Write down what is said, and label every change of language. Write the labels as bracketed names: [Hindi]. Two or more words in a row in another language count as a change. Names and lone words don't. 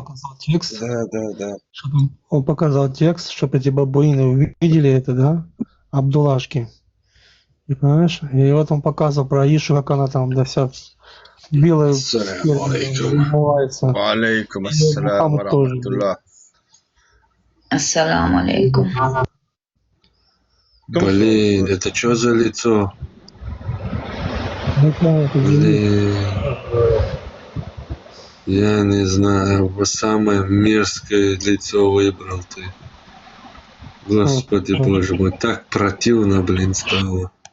[Russian] он показал текст. Да. Чтобы он показал текст, чтобы эти бабуины увидели это, да? Абдулашки. И понимаешь? И вот он показывал про Ишу, как она там, да, вся белая умывается. Алейкум И ассалям Мухаммад тоже. рахматуллах. [Arabic] السلام عليكم. [Russian] Блин, это что за лицо? Ну, да, это Блин. Я не знаю, самое мерзкое лицо выбрал ты. Господи боже мой, так противно, блин, стало.